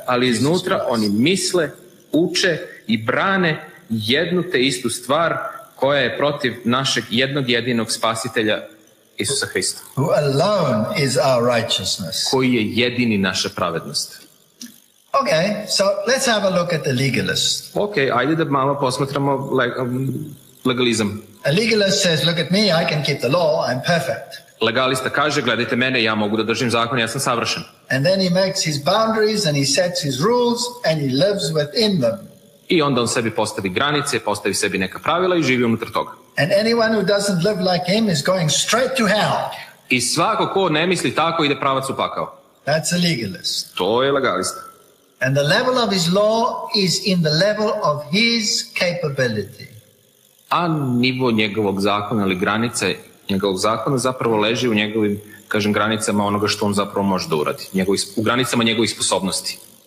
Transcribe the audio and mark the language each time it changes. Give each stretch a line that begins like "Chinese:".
Serbian: ali iznutra oni misle, uče i brane jednu te istu stvar koja je protiv našeg jednog jedinog spasitelja Isusa Hrista,
English: Who alone is our righteousness.
Serbian: koji je jedini naša pravednost.
English: Okay, so let's have a look at the legalist.
Serbian: Ok, ajde da malo posmatramo legalizam.
English: A legalist says, look at me, I can keep the law, I'm perfect.
Serbian: Legalista kaže, gledajte mene, ja mogu da držim zakon, ja sam savršen.
English: And then he makes his boundaries and he sets his rules and he lives within them.
Serbian: I onda on sebi postavi granice, postavi sebi neka pravila i živi unutar toga.
English: And anyone who doesn't live like him is going straight to hell.
Serbian: I svako ko ne misli tako ide pravac u pakao.
English: That's a legalist.
Serbian: To je legalista.
English: And the level of his law is in the level of his capability.
Serbian: A nivo njegovog zakona ili granice njegovog zakona zapravo leži u njegovim, kažem, granicama onoga što on zapravo može da uradi. U granicama njegovih sposobnosti.